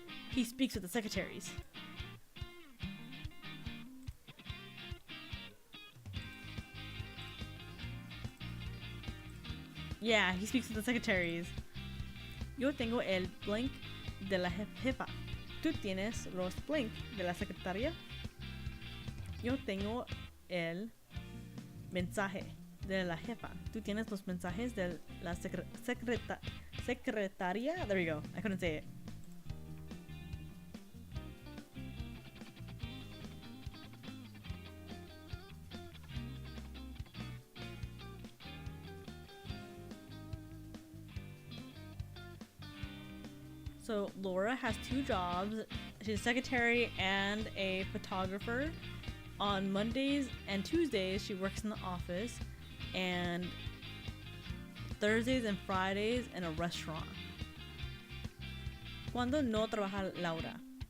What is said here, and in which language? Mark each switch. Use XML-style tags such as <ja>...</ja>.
<en>He speaks with the secretaries. Yeah, he speaks with the secretaries.</en> <es>Yo tengo el blank de la jefa. ¿Tú tienes los blank de la secretaria? Yo tengo el mensaje de la jefa. ¿Tú tienes los mensajes de la secretaria?</es> <en>There we go. I couldn't say it. So Laura has 2 jobs. She's a secretary and a photographer. On Mondays and Tuesdays, she works in the office, and Thursdays and Fridays in a restaurant.</en> <es>¿Cuándo no trabaja Laura?</es>